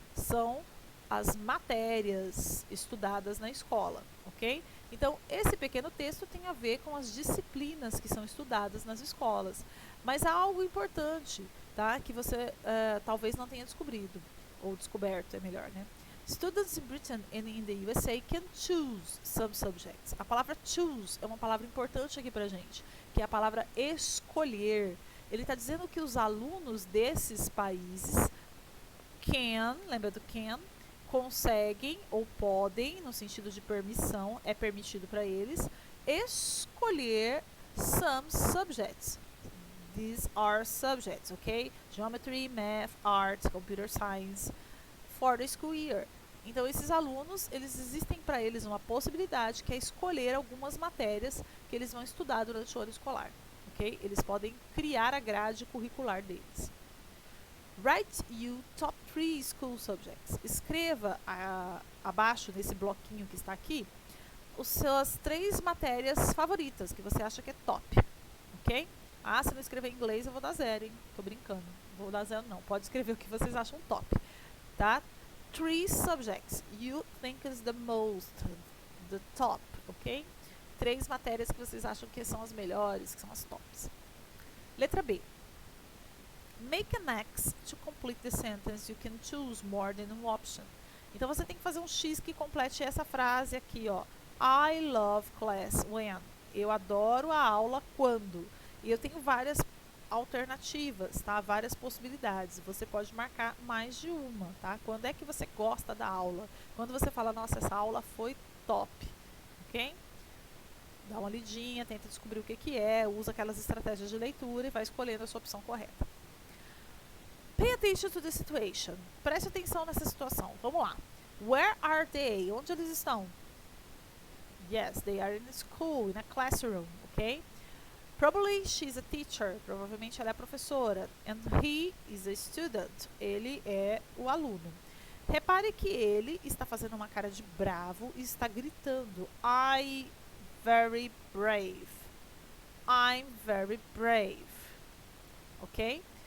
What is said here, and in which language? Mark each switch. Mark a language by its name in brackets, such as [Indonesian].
[Portuguese] São as matérias estudadas na escola, ok? Então, esse pequeno texto tem a ver com as disciplinas que são estudadas nas escolas. Mas há algo importante, tá? Que você talvez não tenha descobrido, ou descoberto, é melhor, né? [English] Students in Britain and in the USA can choose some subjects. [Portuguese] A palavra choose é uma palavra importante aqui pra gente, que é a palavra escolher. Ele está dizendo que os alunos desses países can, lembra do can? Conseguem ou podem, no sentido de permissão, é permitido para eles, escolher some subjects. [English] These are subjects, ok? Geometry, math, art, computer science, for the school year. [Portuguese] Então, esses alunos, existem para eles uma possibilidade que é escolher algumas matérias que eles vão estudar durante o ano escolar, ok? Eles podem criar a grade curricular deles. [English] Write you top 3 school subjects. [Portuguese] Escreva abaixo, nesse bloquinho que está aqui, as suas 3 matérias favoritas, que você acha que é top, ok? Ah, se não escrever em inglês, eu vou dar 0, hein? Tô brincando. Vou dar 0 não. Pode escrever o que vocês acham top, tá? [English] 3 subjects you think is the most, the top, ok? [Portuguese] 3 matérias que vocês acham que são as melhores, que são as tops. Letra B. [English] Make an X to complete the sentence. You can choose more than one option. [Portuguese] Então, você tem que fazer um X que complete essa frase aqui, ó. [English] I love class when. [Portuguese] Eu adoro a aula quando. E eu tenho várias alternativas, tá? Várias possibilidades. Você pode marcar mais de uma, tá? Quando é que você gosta da aula? Quando você fala, nossa, essa aula foi top, ok? Dá uma lidinha, tenta descobrir o que é, usa aquelas estratégias de leitura e vai escolhendo a sua opção correta. [English] Pay attention to the situation. [Portuguese] Preste atenção nessa situação. Vamos lá. [English] Where are they? [Portuguese] Onde eles estão? [English] Yes, they are in school, in a classroom, ok? Probably she's a teacher. [Portuguese] Provavelmente ela é a professora. [English] And he is a student. [Portuguese] Ele é o aluno. Repare que ele está fazendo uma cara de bravo e está gritando. [English] I'm very brave. I'm very brave. Ok?